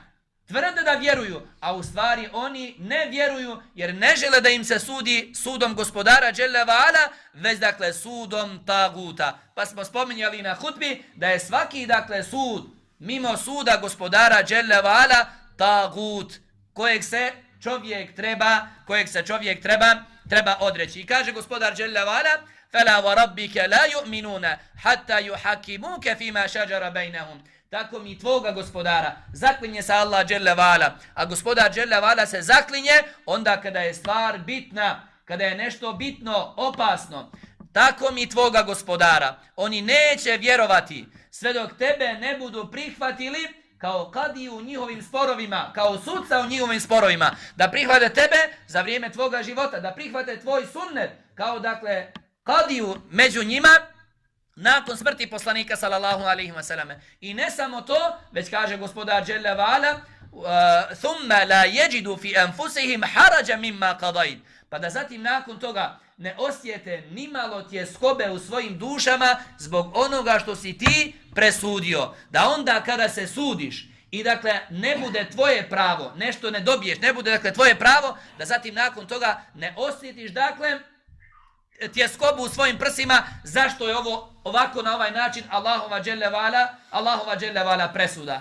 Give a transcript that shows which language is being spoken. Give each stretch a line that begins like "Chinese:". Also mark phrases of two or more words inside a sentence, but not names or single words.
Bosnian: Tvrde da vjeruju, a u stvari oni ne vjeruju jer ne žele da im se sudi sudom gospodara
Arabic: جل وعلا,
Bosnian: već dakle sudom taguta. Pa smo spominjali na hutbi da je svaki dakle sud mimo suda gospodara
Arabic: جل وعلا
Bosnian: tagut, kojeg se čovjek treba odreći. I kaže gospodar
Arabic: جل وعلا: "فلا وربك لا يؤمنون حتى يحكموك فيما شجر بينهم."
Bosnian: Tako mi tvoga gospodara, zaklinje se Allah
Arabic: جل وعلا,
Bosnian: a gospodar
Arabic: جل وعلا
Bosnian: se zaklinje onda kada je stvar bitna, kada je nešto bitno, opasno. Tako mi tvoga gospodara, oni neće vjerovati sve dok tebe ne budu prihvatili kao kadiju u njihovim sporovima, kao sudca u njihovim sporovima, da prihvate tebe za vrijeme tvoga života, da prihvate tvoj sunnet kao dakle kadiju među njima nakon smrti poslanika
Arabic: صلى الله عليه وسلم.
Bosnian: I ne samo to, već kaže gospodar
Arabic: جل وعلا: "ثم لا يجدون في أنفسهم حرجا مما قضيت."
Bosnian: Pa da zatim nakon toga ne osjete nimalo tjeskobe u svojim dušama zbog onoga što si ti presudio. Da onda kada se sudiš i dakle ne bude tvoje pravo, nešto ne dobiješ, ne bude dakle tvoje pravo, da zatim nakon toga ne osjetiš dakle tjeskobu u svojim prsima zašto je ovo ovako na ovaj način Allahova
Arabic: جل وعلا
Bosnian: presuda.